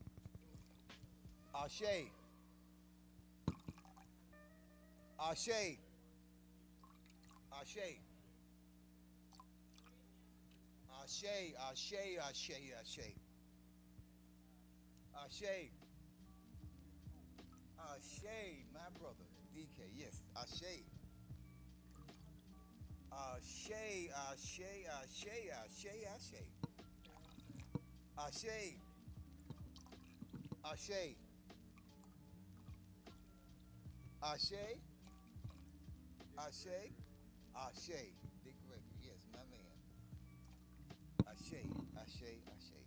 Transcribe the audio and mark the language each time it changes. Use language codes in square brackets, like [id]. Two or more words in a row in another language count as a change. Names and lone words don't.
[yo] Ashe. Ashe. Ashe. Ashe, Ashe, Ashe, Ashe. Ashe. Ashe, [en] my brother, DK, [yo] yes, Ashe. Ashe, Ashe, Ashe, Ashe, Ashe. Ashe. Ashe. Ashe. Ashe. Ashe. [en] Dick Gregory, yes, my man. [yo] Ashe, Ashe, Ashe.